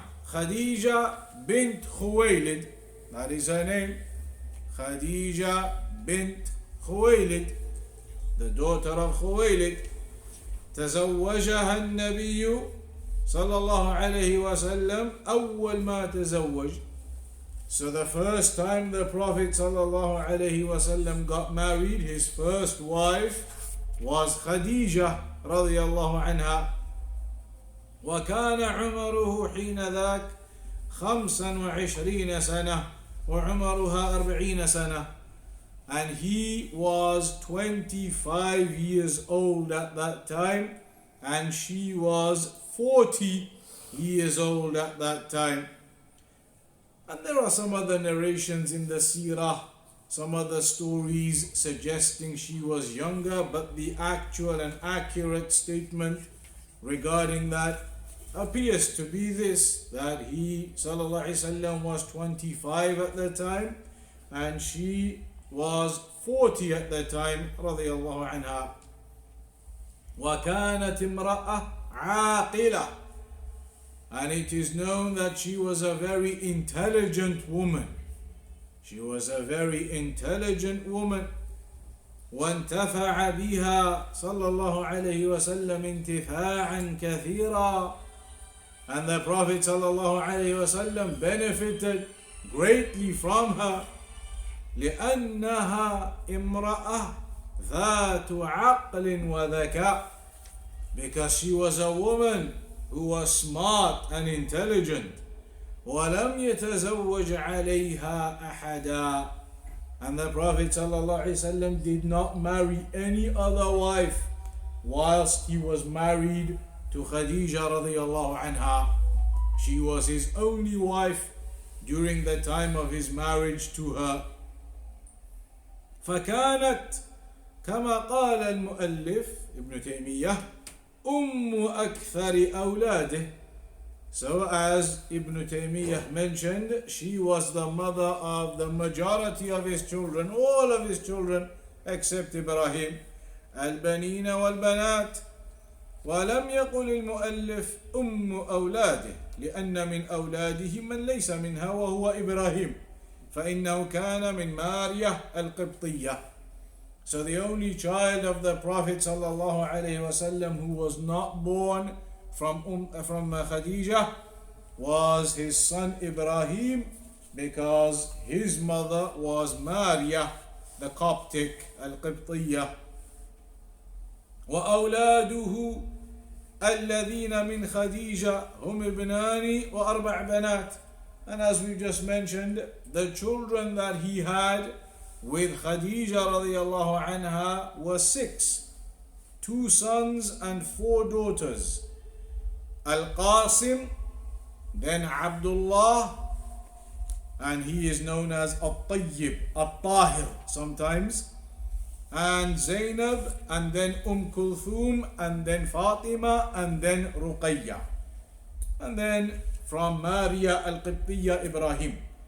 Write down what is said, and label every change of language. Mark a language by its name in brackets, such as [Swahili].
[English] Khadija bint Khuwaylid, that is her name. Khadija bint Khuwaylid, the daughter of Khuwaylid. [Arabic] تزوجها النبي صلى الله عليه وسلم أول ما تزوج. [English] So the first time the Prophet صلى الله عليه وسلم got married, his first wife was Khadija رضي الله عنها. [Arabic] وكان عمره حين ذاك 25 سنة وعمرها 40 سنة. [English] And he was 25 years old at that time, and she was 40 years old at that time. And there are some other narrations in the seerah, some other stories suggesting she was younger, but the actual and accurate statement regarding that appears to be this, that he sallallahu alaihi wasallam was 25 at the time and she was 40 at the time radiyallahu anha. [Arabic] وكانت امرأة عاقلة, [English] and it is known that she was a very intelligent woman. She was a very intelligent woman. [Arabic] وانتفع بها صلى الله عليه وسلم انتفاعا كثيرا, [English] and the Prophet صلى الله عليه وسلم benefited greatly from her. [Arabic] لأنها امرأة ذات عقل وذكاء, [English] because she was a woman who was smart and intelligent. [Arabic] ولم يتزوج عليها أحدا, [English] and the Prophet ﷺ did not marry any other wife whilst he was married to Khadijah radiallahu anha. She was his only wife during the time of his marriage to her. [Arabic] فكانت كما قال المؤلف ابن تيمية أكثر أولاده. [English] So as Ibn Taymiyyah mentioned, she was the mother of the majority of his children, all of his children except Ibrahim. [Arabic] البنين والبنات. ولم يقل المؤلف أولاده لأن من أولاده من ليس منها وهو إبراهيم فإنه كان من ماريا القبطية. [English] So the only child of the Prophet sallallahu alaihi wasallam who was not born from Khadijah was his son Ibrahim, because his mother was Maria the Coptic al-Qibtiyya. [Arabic] وأولاده الذين من خديجة هم ابنان وأربع بنات. [English] And as we just mentioned, the children that he had with Khadijah radiallahu anha were 6, 2 sons and 4 daughters. Al-Qasim, then Abdullah, and he is known as At-Tayyib, At-Tahir sometimes, and Zainab, and then Kulthum, and then Fatima, and then Ruqayya. And then from Maria al-Qibtiyya, Ibrahim.